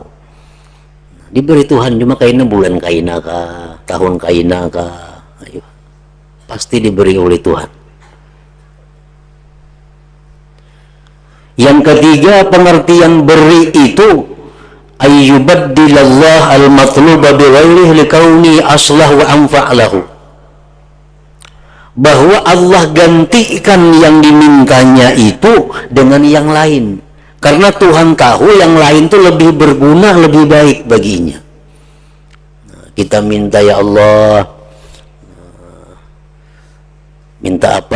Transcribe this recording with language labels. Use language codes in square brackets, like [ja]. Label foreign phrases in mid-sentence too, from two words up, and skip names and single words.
[bjn] Diberi Tuhan cuma kaina, bulan kaina kah, tahun kaina kah, ayo, pasti diberi oleh Tuhan. [id] Yang ketiga, pengertian beri itu [ar] أن يبدل الله المطلوب بغيره لكونه أصلح وأنفع له, [id] bahwa Allah gantikan yang dimintanya itu dengan yang lain, karena Tuhan tahu yang lain itu lebih berguna, lebih baik baginya. Kita minta, ya Allah, minta apa?